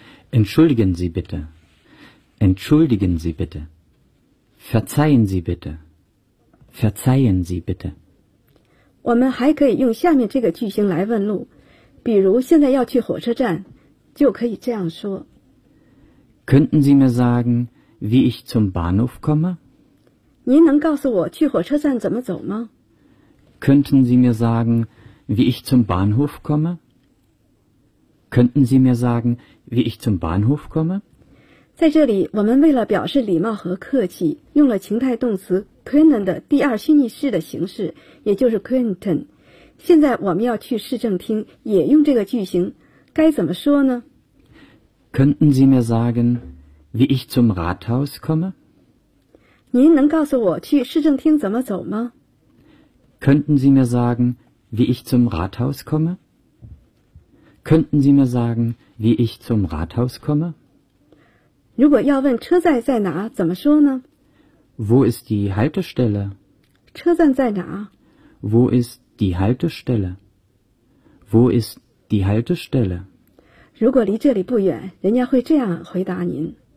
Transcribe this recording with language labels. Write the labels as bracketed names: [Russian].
[German] Entschuldigen Sie bitte. Entschuldigen Sie bitte. Verzeihen Sie bitte. Verzeihen Sie bitte. [Chinese] 我们还可以用下面这个句型来问路，比如现在要去火车站，就可以这样说。 [German] Könnten Sie mir sagen, wie ich zum Bahnhof komme? [Chinese] 您能告诉我去火车站怎么走吗 [German] ？Könnten Sie mir sagen, wie ich zum Bahnhof komme? Könnten Sie mir sagen, wie ich zum Bahnhof komme? [Chinese] 在这里，我们为了表示礼貌和客气，用了情态动词 können 的第二虚拟式的形式，也就是 könnten。现在我们要去市政厅，也用这个句型，该怎么说呢 [German] ？Könnten Sie mir sagen, wie ich zum Rathaus komme? [Chinese] 您能告诉我去市政厅怎么走吗 [German] ？Könnten Sie mir sagen, wie ich zum Rathaus komme? Könnten Sie mir sagen, wie ich zum Rathaus komme? [Chinese] 如果要问车站在哪，怎么说呢 [German] ？Wo ist die Haltestelle? [Chinese] 车站在哪 [German] ？Wo ist die Haltestelle? Wo ist die Haltestelle? [Chinese] 如果离这里不远，人家会这样回答您